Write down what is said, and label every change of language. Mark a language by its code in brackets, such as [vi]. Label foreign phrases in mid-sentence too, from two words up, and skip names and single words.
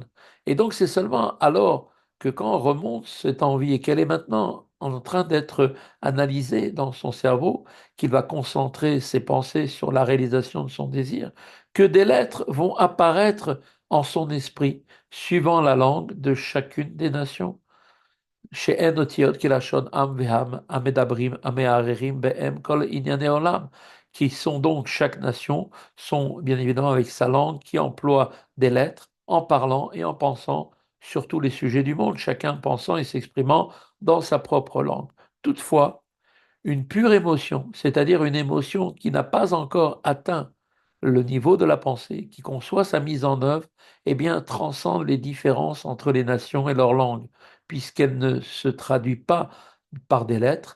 [fr] Et donc c'est seulement alors que quand on remonte cette envie et qu'elle est maintenant en train d'être analysée dans son cerveau, qu'il va concentrer ses pensées sur la réalisation de son désir, que des lettres vont apparaître en son esprit, suivant la langue de chacune des nations. [he] שאין אותיות כלשון עם והם המדברים המערערים בהם כל ענייני עולם, [fr] qui sont donc chaque nation, sont bien évidemment avec sa langue, qui emploie des lettres en parlant et en pensant sur tous les sujets du monde, chacun pensant et s'exprimant dans sa propre langue. Toutefois, une pure émotion, c'est-à-dire une émotion qui n'a pas encore atteint le niveau de la pensée, qui conçoit sa mise en œuvre, eh bien, transcende les différences entre les nations et leurs langues, puisqu'elle ne se traduit pas par des lettres.